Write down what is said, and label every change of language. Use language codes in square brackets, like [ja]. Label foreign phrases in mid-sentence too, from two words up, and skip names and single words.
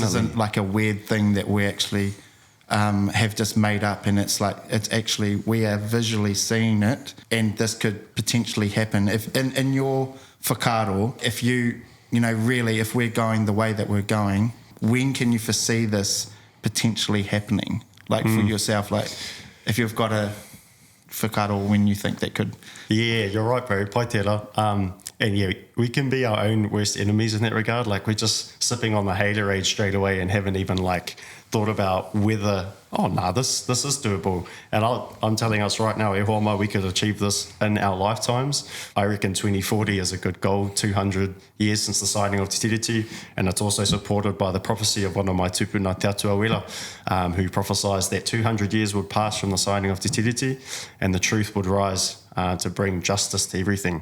[en] This isn't like a weird thing that we actually have just made up, and it's like it's actually we are visually seeing it, and this could potentially happen. If in your whakaaro, if really, if we're going the way that we're going, when can you foresee this potentially happening? Like for yourself, like if you've got a whakaaro, when you think that could? Yeah, you're right, bro. [mi] Pai tērā. [en] And we can be our own worst enemies in that regard. Like we're just sipping on the haterade straight away and haven't even like thought about whether, this is doable. And I'm telling us right now, [mi] e hoa [en] we could achieve this in our lifetimes. I reckon 2040 is a good goal, 200 years since the signing of Te Tiriti. And it's also supported by the prophecy of one of my tupuna, Te Aotearoa, who prophesied that 200 years would pass from the signing of Te Tiriti and the truth would rise to bring justice to everything.